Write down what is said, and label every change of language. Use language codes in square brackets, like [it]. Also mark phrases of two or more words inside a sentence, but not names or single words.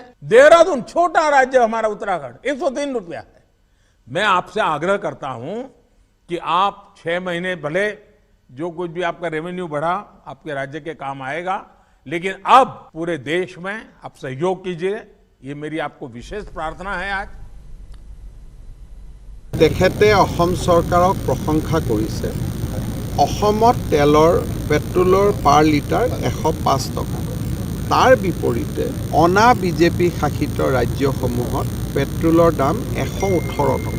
[hi] देहरादून, छोटा राज्य हमारा उत्तराखंड, 103 रुपया है। मैं आपसे आग्रह करता हूं कि आप 6 महीने भले जो कुछ भी आपका रेवेन्यू बढ़ा आपके राज्य के काम आएगा, लेकिन अब पूरे देश में आप सहयोग कीजिए। ये मेरी आपको विशेष प्रार्थना है। आज [as] তেখেতে অসম চৰকাৰক প্ৰশংসা কৰিছে। অসমত তেলৰ পেট্ৰলৰ পাৰ লিটাৰ 105 টকা। তাৰ বিপৰীতে অনা বিজেপি শাসিত ৰাজ্যসমূহত পেট্ৰলৰ দাম 118 টকা।